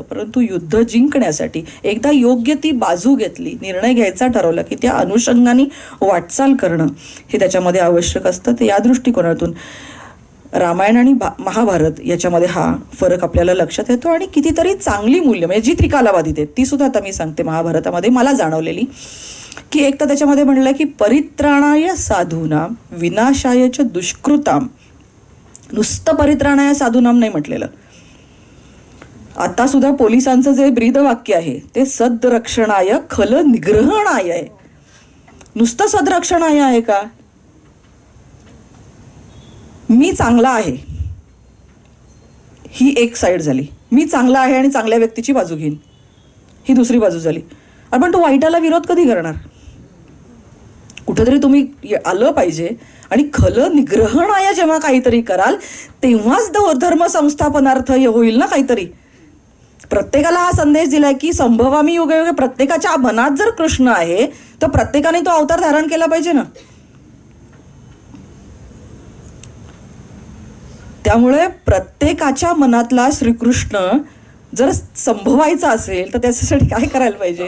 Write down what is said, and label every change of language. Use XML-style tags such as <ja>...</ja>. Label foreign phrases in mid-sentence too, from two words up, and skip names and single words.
<mr>परंतु युद्ध जिंकण्यासाठी एकदा योग्य ती बाजू घेतली, निर्णय घ्यायचा ठरवला की त्या अनुषंगाने वाटचाल करणं हे त्याच्यामध्ये आवश्यक असतं. तर या दृष्टिकोनातून रामायण आणि महाभारत याच्यामध्ये हा फरक आपल्याला लक्षात येतो. आणि कितीतरी चांगली मूल्य म्हणजे जी त्रिकालाबाधित आहेत ती सुद्धा आता मी सांगते महाभारतामध्ये मला जाणवलेली की एक तर त्याच्यामध्ये म्हणलं की</mr> <sa>परित्राणाय साधूनाम विनाशाय च दुष्कृताम.</sa> <mr>नुसतं</mr> <sa>परित्राणाय साधूनाम</sa> <mr>नाही म्हटलेलं. आता सुद्धा पोलिसांचं जे ब्रीदवाक्य आहे ते</mr> <sa>सद्रक्षणाय खल निग्रहणाय</sa> <mr>आहे. नुसतं सद्रक्षणाय आहे का? मी चांगला आहे ही एक साईड झाली, मी चांगला आहे आणि चांगल्या व्यक्तीची बाजू घेईन ही दुसरी बाजू झाली. पण तो वाईटाला विरोध कधी करणार? कुठेतरी तुम्ही आलं पाहिजे. आणि</mr> <sa>खल निग्रहणाय</sa> <mr>जेव्हा काहीतरी कराल तेव्हाच</mr> <sa>धर्म संस्थापनार्थ</sa> <mr>होईल ना काहीतरी. प्रत्येकाला हा संदेश दिलाय की</mr> <sa>संभवामी युगे युगे</sa> <mr>प्रत्येकाच्या मनात जर कृष्ण आहे तर प्रत्येकाने तो अवतार धारण केला पाहिजे ना. त्यामुळे प्रत्येकाच्या मनातला श्रीकृष्ण जर संभवायचा असेल तर त्याच्यासाठी काय करायला पाहिजे?</mr>